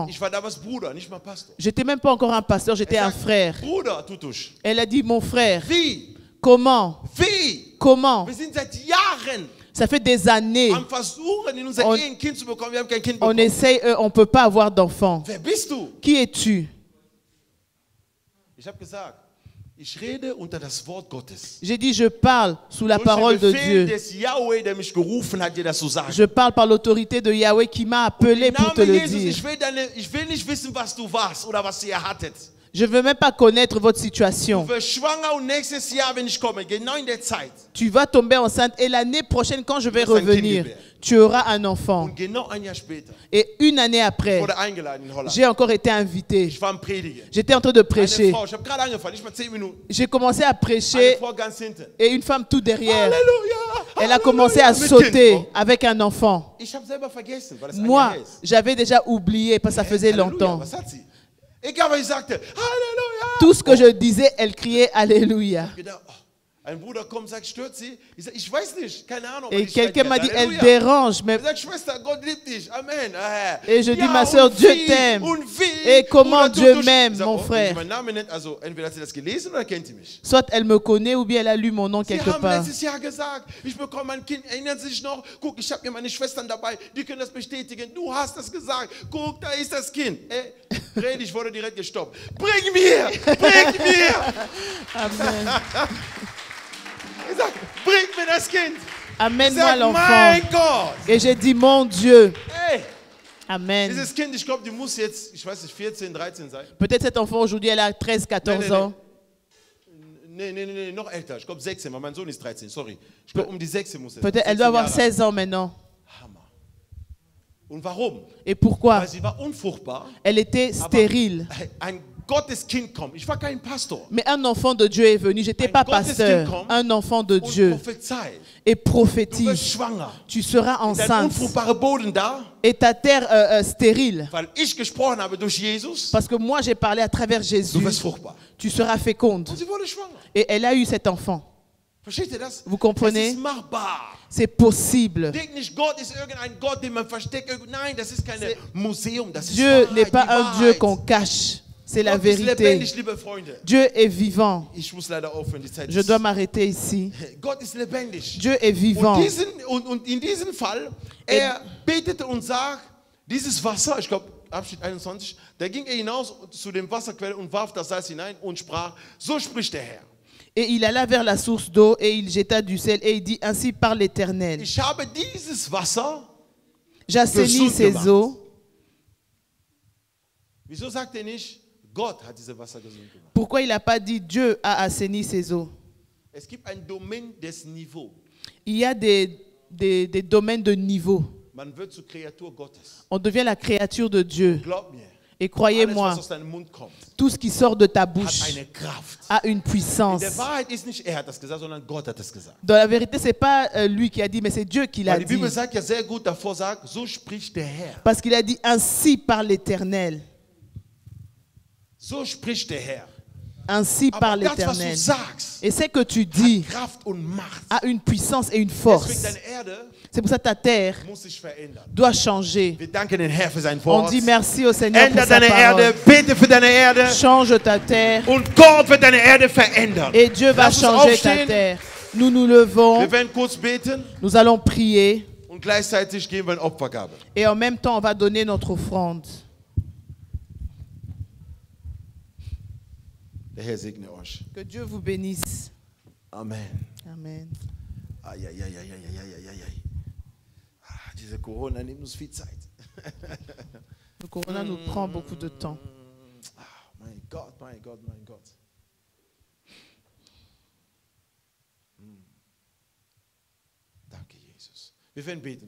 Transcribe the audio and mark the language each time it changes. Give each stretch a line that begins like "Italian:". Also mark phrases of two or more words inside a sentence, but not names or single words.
German: Ich war damals Bruder, nicht mal Pastor.
French: J'étais même pas encore un pasteur, j'étais un frère.
German: Bruder, Tutusch.
French: Elle a dit, mon frère,
German: Wie?
French: comment?
German: Wie?
French: Comment?
German: Wir sind seit Jahren
French: Ça fait des années.
German: am Versuchen, in unser Und- Ehe ein Kind zu bekommen. Wir haben kein Kind
French: On
German: bekommen.
French: essaye, on ne peut pas avoir d'enfant.
German: Wer bist du?
French: Qui es-tu?
German: Ich habe gesagt, ich rede unter das Wort Gottes.
French: J'ai dit, je parle sous la
German: Durch
French: parole
German: den
French: de
German: Befehl
French: Dieu.
German: des Yahweh, der mich gerufen hat, dir das zu sagen.
French: Je parle par l'autorité de Yahweh qui m'a appelé
German: Im
French: pour te
German: Namen
French: le
German: Jesus,
French: dire.
German: ich will nicht wissen, was du warst oder was ihr hattet.
French: Je ne veux même pas connaître votre situation.
German: Du wirst schwanger und nächstes Jahr, wenn ich komme, genau in der Zeit.
French: Tu vas tomber enceinte et l'année prochaine, quand je vais
German: Du wirst ein Kind
French: revenir,
German: gebären.
French: tu auras un enfant.
German: Und genau ein Jahr später,
French: Et une année
German: ich
French: après,
German: wurde eingeladen in Holland.
French: j'ai encore été invité.
German: Ich war am Predigen.
French: J'étais en train de
German: Eine
French: prêcher.
German: Frau, ich habe gerade angefangen, nicht mal 10 Minuten.
French: J'ai commencé à
German: Eine
French: prêcher
German: Frau ganz hinten.
French: et une femme tout derrière.
German: Halleluja!
French: Elle a commencé à
German: Mit Kind.
French: sauter avec un enfant.
German: Ich habe selber vergessen, weil das ein
French: Moi,
German: Jahr her ist.
French: j'avais déjà oublié parce que ça faisait
German: Halleluja,
French: longtemps.
German: was hat sie? Egal, was ich sagte, Halleluja!
French: Tout ce que je disais, elle criait Alléluia.
German: Ich gedacht, oh, ein Bruder kommt, sagt, stört sie? Ich sage, ich weiß nicht, keine Ahnung.
French: Et
German: ich schreit
French: quelqu'un m'a
German: jetzt,
French: dit, elle
German: Halleluja.
French: dérange. Mais
German: Ich sage, Schwester, Gott liebt dich. Amen.
French: Et je dis,
German: Ja,
French: ma sœur,
German: und
French: Dieu
German: wie,
French: t'aime.
German: und wie,
French: Et comment
German: oder
French: Dieu
German: du-
French: m'aime,
German: Ich sag,
French: mon
German: oh,
French: frère.
German: wenn sie meinen Namen nennt, also entweder hat sie das gelesen oder kennt sie mich.
French: soit elle me connaît ou bien elle a lu mon nom
German: Sie
French: quelque
German: haben
French: part.
German: letztes Jahr gesagt, ich bekomme ein Kind. Erinnern Sie sich noch? Guck, ich habe hier meine Schwestern dabei, die können das bestätigen. Du hast das gesagt. Guck, da ist das Kind. Red, ich wurde direkt gestoppt. Bring mir! Bring mir! Amen. Ich sag, bring mir das Kind! Ich
French: Amène-moi
German: sag,
French: l'enfant.
German: mein Gott!
French: Et j'ai dit, mon Dieu.
German: Hey, Amen. dieses Kind, ich glaube, die muss jetzt, ich weiß nicht, 14, 13 sein.
French: Peut-être cet enfant aujourd'hui, elle a 13, 14
German: Nein,
French: ans.
German: Nee, noch älter. Ich glaube 16, weil mein Sohn ist 13, sorry. Ich glaube, um die 16 muss es.
French: Peut-être elle 16 doit avoir
German: Jahre.
French: 16 ans maintenant.
German: Hammer. Und warum?
French: Et pourquoi?
German: Weil sie war unfruchtbar.
French: Elle était stérile.
German: Ein Gotteskind kommt. Ich war kein Pastor.
French: Mais un enfant de Dieu est venu. Je n'étais
German: Ein
French: pas
German: Gotteskind
French: pasteur.
German: kommt
French: Un enfant de
German: Und
French: Dieu.
German: prophezeit.
French: Et
German: Du wirst
French: prophétise.
German: schwanger.
French: Tu seras
German: Dein
French: enceinte.
German: unfruchtbarer Boden da,
French: Et ta terre stérile.
German: weil ich gesprochen habe durch Jesus.
French: Parce que moi, j'ai parlé à travers
German: Du
French: Jésus.
German: wirst fruchtbar.
French: Tu seras féconde.
German: Und sie wurde schwanger.
French: Et elle a eu cet enfant.
German: Versteht ihr das?
French: Vous comprenez?
German: Es ist machbar.
French: C'est possible.
German: Denkt nicht, Gott ist irgendein Gott, den man versteckt. Nein, das ist kein Museum. Das ist
French: Dieu
German: Wahrheit,
French: n'est pas
German: die
French: un
German: Wahrheit.
French: Dieu qu'on cache. C'est la
German: Gott ist
French: vérité.
German: lebendig, liebe Freunde.
French: Dieu est vivant.
German: Ich muss leider aufhören, die Zeit
French: Je
German: ist.
French: dois m'arrêter ici.
German: Gott ist lebendig.
French: Dieu est vivant.
German: Und in diesem Fall, er betete und sagt, dieses Wasser, ich glaube, Abschnitt 21, da ging er hinaus zu dem Wasserquelle und warf das Salz hinein und sprach, so spricht der Herr.
French: Et il alla vers la source d'eau et il jeta du sel et il dit, ainsi par l'Éternel,
German: Ich habe dieses Wasser,
French: j'assainis
German: gesund
French: ces
German: gemacht.
French: eaux.
German: wieso sagt er nicht, Gott hat dieses Wasser gesund gemacht?
French: Pourquoi il n'a pas dit Dieu a assaini ces eaux?
German: Es gibt ein Domain
French: des Niveaux. Il y a des domaines de niveau.
German: Man wird zur Kreatur Gottes.
French: On devient la créature de Dieu.
German: Glaub mir.
French: Et
German: Alles,
French: croyez-moi,
German: was aus deinem Mund kommt,
French: tout ce qui sort de ta
German: hat
French: bouche
German: eine Kraft.
French: a une
German: In
French: puissance.
German: der Wahrheit ist nicht er hat das gesagt, sondern Gott hat es gesagt.
French: Dans la vérité, ce n'est pas lui qui a dit, mais c'est Dieu qui l'a
German: Weil die
French: dit.
German: Bibel sagt ja sehr gut davor, sagt, so spricht der Herr.
French: Parce qu'il a dit ainsi par l'Éternel.
German: So spricht der Herr.
French: Ainsi par
German: Aber das, was du
French: l'Éternel.
German: sagst,
French: Et c'est que tu dis
German: hat Kraft und Macht.
French: a une puissance et une
German: Deswegen
French: force.
German: deine Erde
French: C'est pour ça que ta terre
German: muss sich verändern.
French: doit changer.
German: Wir danken den Herrn für sein
French: On
German: Wort.
French: dit merci au Seigneur pour
German: Änder
French: sa
German: deine
French: parole.
German: Erde, bete für deine Erde
French: Change ta terre
German: und Gott wird deine Erde verändern.
French: et Dieu va
German: Lass uns
French: changer ta
German: aufstehen.
French: terre. Nous nous levons,
German: Wir werden kurz beten
French: nous allons prier
German: und gleichzeitig geben wir eine Opfergabe.
French: et en même temps on va donner notre offrande.
German: Der Herr segne euch.
French: Que Dieu vous bénisse.
German: Amen. Amen. Ai. Diese Corona nimmt uns viel Zeit.
French: Le corona nous prend beaucoup de temps.
German: Mein Gott. Danke, Jesus. Wir werden beten.